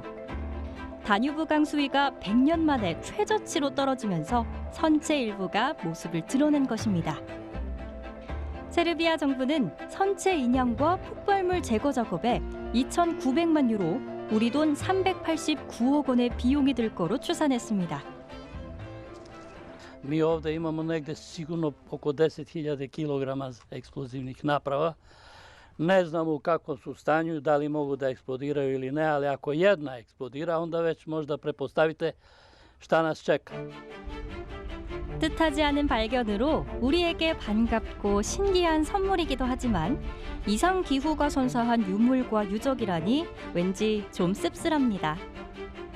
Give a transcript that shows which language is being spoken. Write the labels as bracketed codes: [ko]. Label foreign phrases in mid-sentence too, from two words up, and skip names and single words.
[ko] 다뉴브강 수위가 100년 만에 최저치로 떨어지면서 선체 일부가 모습을 드러낸 것입니다. 세르비아 정부는 선체 인양과 폭발물 제거 작업에 2,900만 유로, 우리 돈 389억 원의 비용이 들 거로 추산했습니다. [sr] Mi ovdje imamo negdje sigurno oko 10.000 kilograma eksplozivnih naprava. Ne znamo u kakvom su stanju, da li mogu da eksplodiraju ili ne, ali ako jedna eksplodira, onda već možda pretpostavite šta nas čeka. [ko] 뜻하지 않은 발견으로 우리에게 반갑고 신기한 선물이기도 하지만 이상 기후가 선사한 유물과 유적이라니 왠지 좀 씁쓸합니다.